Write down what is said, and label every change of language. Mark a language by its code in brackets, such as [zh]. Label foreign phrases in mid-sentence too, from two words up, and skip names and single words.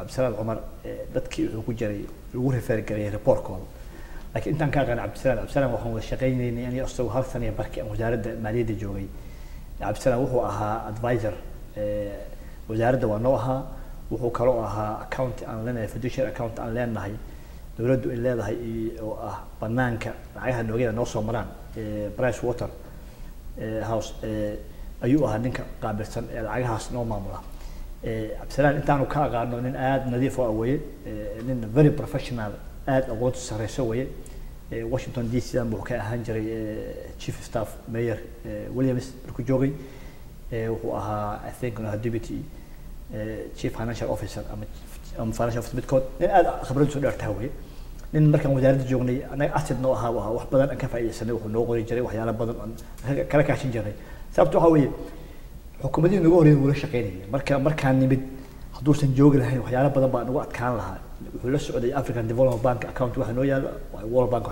[so] Cabdisalaan Cumar dadkii wuxuu ku jiray lagu refer gareeyay report-kooda laakiin intaan ka aqaan Cabdisalaan waxaan wada shaqaynaynay aniga asagoo hal sano barkii aan wasaaradda maaliyadda joogay Cabdisalaan wuxuu ahaa advisor wasaaradda waa noo ahaa wuxuu kaloo ahaa account aan leenahay [en] fiduciary account [so] aan leenahay dawladdu ay leedahay oo ah banaanka lacagaha noogeeda noo soo maraan Price Water House ayuu ahaa ninka qaabilsan ee lacagahaas noo maamula Cabdisalaan intaanu ka aqaano nin aad nadiif ah weeye nin [en] very professional [so] aad aqoon sareyso weeye Washington DC aan buu ka ahaan jiray [en] chief staff [so] mayor Williams markuu joogay wuxuu ahaa [en] I think deputy chief financial officer [so] ama [en] financial officer [so] midkood nin aad khibrad soo dheertaa weeye nin markaan wasaaradda joognay anaga asset noo ahaa wax badan aan ka faa'iideysanay wuxuu noo qori jiray waxyaalo badan aan kala kaashin jiray sababtoo waxa weeye xukuumadii nagu horeeyay wuu la shaqeynayay markaan nimid hadduusan joogi lahayn waxyaalo badan baa nagu adkaan lahaa wuxuu la socday African Development Bank account waxa noo yaala World Bank